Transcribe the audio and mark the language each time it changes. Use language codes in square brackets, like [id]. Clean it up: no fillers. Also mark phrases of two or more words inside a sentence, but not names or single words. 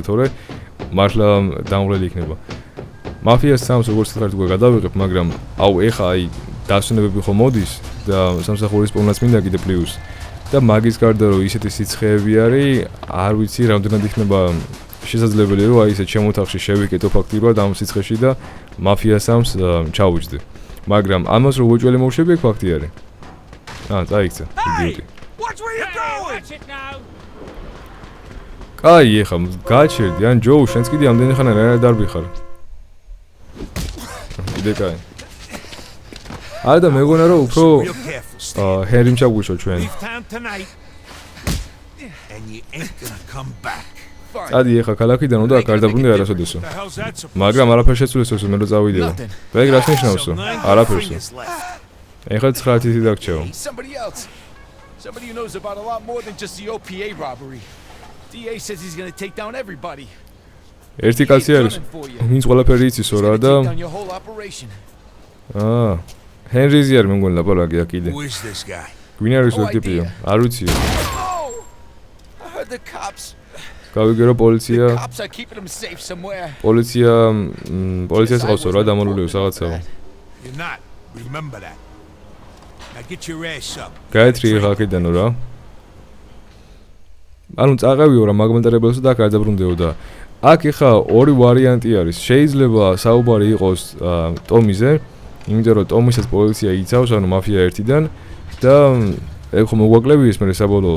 [ka] თორე მართლა დამღლელი იქნება მაფიას 3-ს როგორც ხარ უკვე გადავიღებ მაგრამ აუ ეხა აი დასვენებები ხო მოდის და სამსახურის პოვნაც მინდა კიდე პლუს და მაგის გარდა რომ ისეთი სიცხეები არის არ ვიცი რამდენად იქნება შესაძლებელი რომ აი ესე ჩემო თახში შევიკეტო ფაქტიურად ამ სიცხეში და მაფია 3-ს ჩავუჯდე მაგრამ ამას რო უჭველი მოვშები ეგ ფაქტი არის წაიქცა იდიოტი [en] Watch where you're going. [ka] კაი ეხა გაჩერდი ან ჯო შენც კიდე ამდენი ხანი რა დარბი ხარ კიდე კაი არა და მეგონა რომ უფრო [en] Real careful, Stan. [ka] ჰერიმ ჩაგუშო ჩვენ [en] Leave town tonight, and you ain't gonna come back. [ka] წადი ეხა ქალაქიდან უნდა აქ არ დაბრუნდე არასოდესო. [en] The hell's that supposed [ka] მაგრამ არაფერს შეცვლისო მე რო წავიდეო. ეგ რას ნიშნავსო? არაფერსო. ეხლა 9 თითი დაგჭეო. [en] Somebody else. Somebody who knows about a lot more than just the OPA robbery. DA says he's going to take down everybody. [ka] ერთი კაცი არის. ვინც ყველაფერი იცისო რა და [en] Take down your whole operation. [ka] ჰენრიზი არის მე მგონი ლაპარაკი აქ კიდე. [en] Who is this guy? [ka] ვინ არის ეს ტიპია? არ ვიციო. [en] Oh! I heard the cops. [ka] გავიგერო პოლიცია. [en] The cops are keeping him safe somewhere. [ka] პოლიციას ყავსო რა დამალულიო რაღაცაო. [en] You're not. Remember that. Now get your ass up. [ka] გაეთრი ეხა აქედანო რა. ანუ წაყევიო რა მაგმენტარებელსო და აქ არ დაბრუნდეო და აქ ეხა ორი ვარიანტი არის. შეიძლება საუბარი იყოს ტომიზე, იმიტომ რომ ტომისაც პოლიცია იცავს, ანუ მაფია ერთიდან და ეგ ხომ მოგვაკლები ის მე საბოლოოდ.